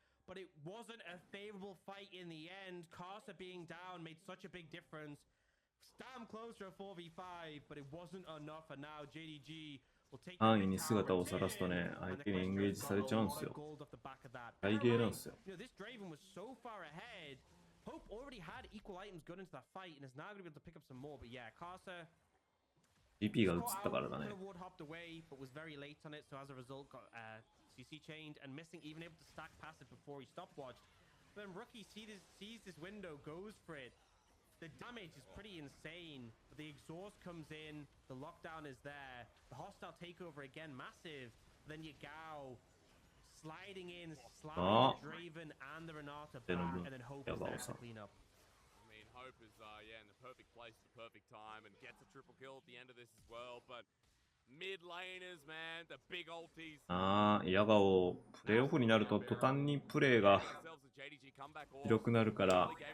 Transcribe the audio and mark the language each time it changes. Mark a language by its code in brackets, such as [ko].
[en] But it wasn't a favorable fight in the end. Carcer being down made such a big difference. Damn close to a 4v5, but it wasn't enough. And now JDG will take [ja] 安易に姿を晒すとね、相手にエンゲージされちゃうんですよ。大ゲーなんですよ。 [en] This Draven was so far ahead. Hope already had equal items going into that fight and is now going to be able to pick up some more. But yeah, Carcer. [ja] GP が映ったからだね。 [en] Hopped away, but was very late on it, so as a result got CC chained and missing, even able to stack passive before he stopwatched. Then Rookie sees this window, goes for it. The damage is pretty insane, but the exhaust comes in, the lockdown is there, the hostile takeover again massive. Then Yagao sliding in, sliding the Draven and the Renata back, and then Hope is there to clean up. Hope is in the perfect place at the perfect time and gets a triple kill at the end of this as well. But mid laners, man, the big ultis. [ja] ヤガオプレイオフになると途端にプレイが広くなるから。